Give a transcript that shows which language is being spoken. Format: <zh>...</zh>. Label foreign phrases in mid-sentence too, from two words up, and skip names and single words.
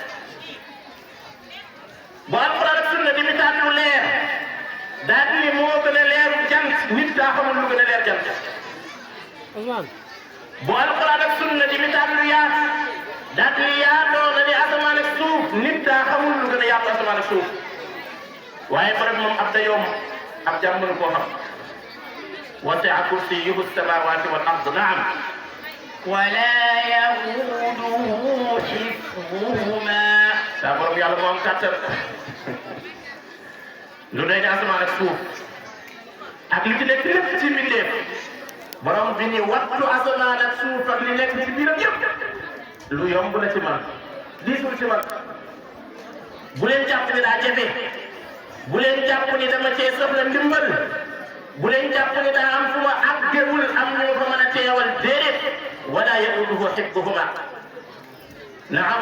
<wo>bu alquran ak sunna di misaal lu leer daal ni moo gën a leeru jant nit daa xamul lu gën a leer jant bu alquran ak sunna di misaal lu yaatu daal ni yaatoo na ni asamaan ak suuf nit daa xamul lu gën a yaatu asamaan ak suuf waaye borom moom ab dayoom ab jàmm mënu koo xam</wo> <ar>وسع كرسيه السماوات والأرض نعم ولا يؤوده حفظهما</ar> <wo>borom yàlla moo am kàttan lu doy ne asamaan ak suuf ak li ci nekk lépp ci mbindeef borom bi ni wattu asamaan ak suuf ak li nekk ci biiram yëpp lu yomb la ci man diisul ci man bu leen jàpp ni daa jafe bu leen jàpp ni dama cee soxla ndimbal bu leen jàpp ni daa am fu ma àggewul am ñu ma fa mën a teewal déedéet</wo> <ar>ولا يؤوده حفظهما نعم</ar>